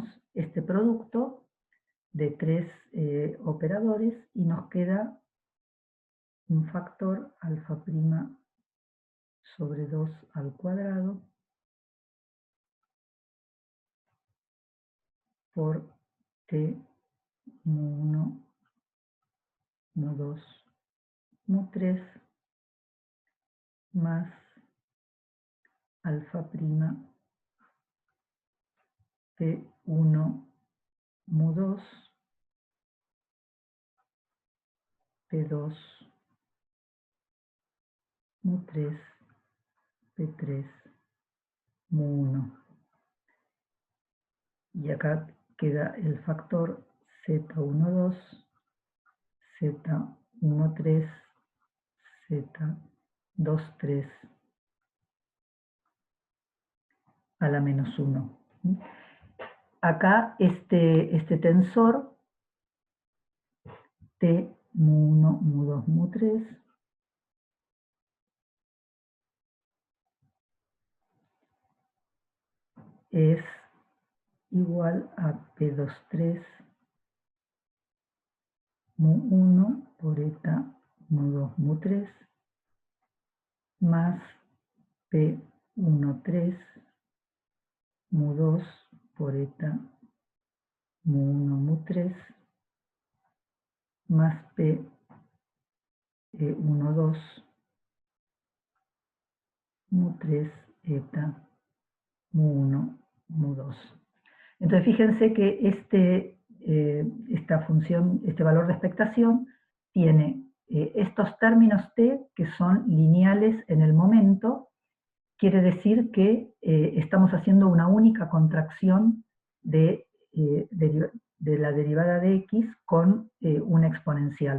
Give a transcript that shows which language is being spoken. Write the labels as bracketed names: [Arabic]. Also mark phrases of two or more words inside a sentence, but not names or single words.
[Spanish] este producto de 3 operadores y nos queda un factor alfa' sobre 2 al cuadrado por t mu1, mu2, mu3 más alfa' p1, mu2, p2, mu3, p3, mu1. Y acá queda el factor z12, z13, z23 a la menos 1. Acá este tensor T mu1, mu2, mu3 es igual a P23 mu1 por eta mu2, mu3 más P13 mu2 por eta mu1, mu3 más P12 mu3 eta mu1, mu2. Entonces fíjense que esta función, este valor de expectación, tiene estos términos t que son lineales en el momento. Quiere decir que estamos haciendo una única contracción de la derivada de x con una exponencial.